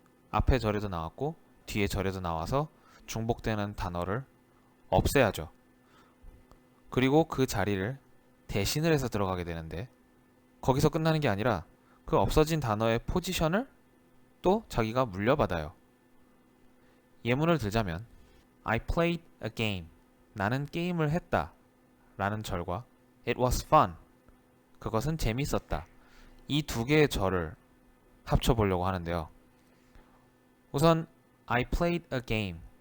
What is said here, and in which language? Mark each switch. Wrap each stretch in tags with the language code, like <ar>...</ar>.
<ko>앞에 절에도 나왔고 뒤에 절에도 나와서 중복되는 단어를 없애야죠. 그리고 그 자리를 대신을 해서 들어가게 되는데, 거기서 끝나는 게 아니라 그 없어진 단어의 포지션을 또 자기가 물려받아요. 예문을 들자면</ko> <en>I played a game.</en> <ko>나는 게임을 했다 라는 절과</ko> <en>It was fun.</en> <ko>그것은 재밌었다. 이 두 개의 절을 합쳐보려고 하는데요. 우선</ko> <en>I played a game.</en>